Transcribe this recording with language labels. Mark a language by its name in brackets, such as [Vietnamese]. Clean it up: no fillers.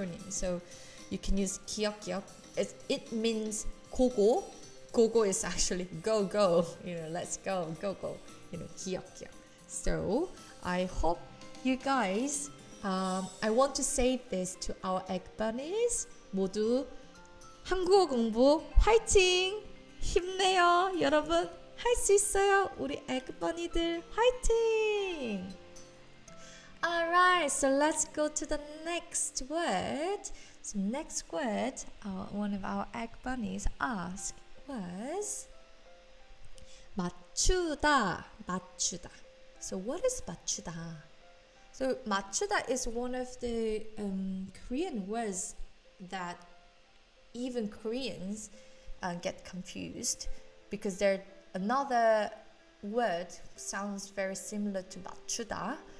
[English] So you can use 기억. It means gogo is actually go, let's go, 기억. So I hope you guys, I want to say this to our egg bunnies. [Korean] 모두 한국어 공부 화이팅! 힘내요, 여러분. 할 수 있어요, 우리 egg bunny들. 화이팅! [English] Alright, so let's go to the next word. So next word, one of our egg bunnies asked was 맞추다. So what is 맞추다? So 맞추다 is one of the Korean words that even Koreans get confused, because there another word sounds very similar to 맞추다.